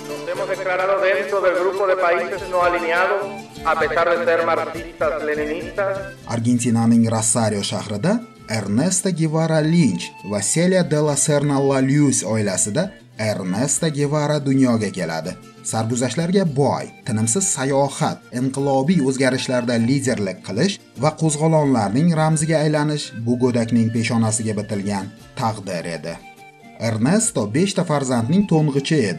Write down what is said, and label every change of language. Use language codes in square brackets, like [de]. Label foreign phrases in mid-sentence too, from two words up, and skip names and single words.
[es] hemos declarado dentro del grupo de países no alineados, a pesar de ser marxistas-leninistas. [uz] Argentinaning Rosario shahrida Ernesto Guevara Lynch va Celia de la Serna La Luz oilasida Ernesto Guevara dunyoga keladi. Sarguzashtlarga boy, tinimsiz sayohat, inqilobiy o'zgarishlarda liderlik qilish va qo'zg'olonlarning ramziga aylanish bu go'dakning peshonasiga bitilgan taqdir edi. Ernesto 5 ta farzandning to'ng'ichi edi.